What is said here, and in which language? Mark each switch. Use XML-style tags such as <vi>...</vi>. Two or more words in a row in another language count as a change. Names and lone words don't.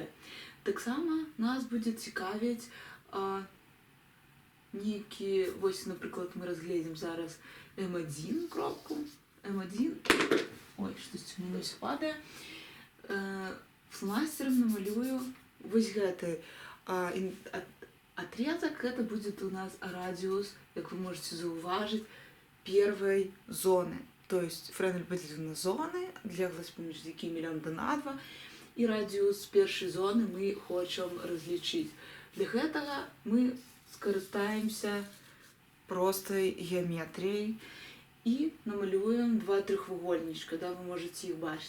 <be>Таксама нас будзе цікавіць нейкі, вось, напрыклад, мы разгледзім зараз M1 кропку. M1, ой, штосьці у мяне спадае. Фломастерам намалюю вось гэты отрезок.</be> <ru>Это будет у нас радиус, как вы можете зауважить, первой зоны. То есть Френель поделил на зоны,</ru> <be>адлегласць паміж якімі лямбда на 2, і радіус першай зоны мы хочам разлічыць. Для гэтага мы скарыстаемся простай геаметрыяй і намалюем два трохвугольнічка, да, вы можаце іх бачыць.</be>